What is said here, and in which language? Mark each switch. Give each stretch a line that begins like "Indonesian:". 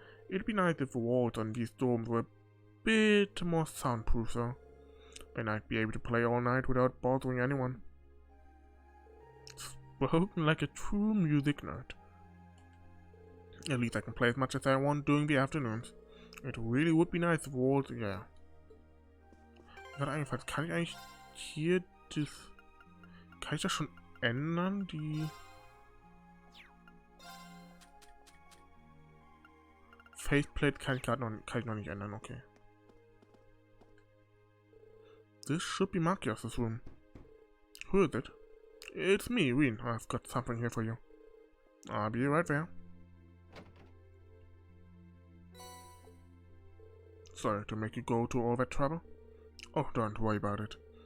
English: It'd be nice if the walls on these dorms were a bit more soundproof, though. Then I'd be able to play all night without bothering anyone. Spoken like a true music nerd. At least I can play as much as I want during the afternoons. It really would be nice if walls, yeah.
German: Gerade eingefallen, kann ich eigentlich hier das... Kann ich das schon ändern? Die... Faceplate kann ich noch nicht ändern, okay.
English: This should be Marcus's room. Who is it? It's me, Wien. I've got something here for you. I'll be right there. Sorry to make you go to all that trouble. Oh, don't worry about it.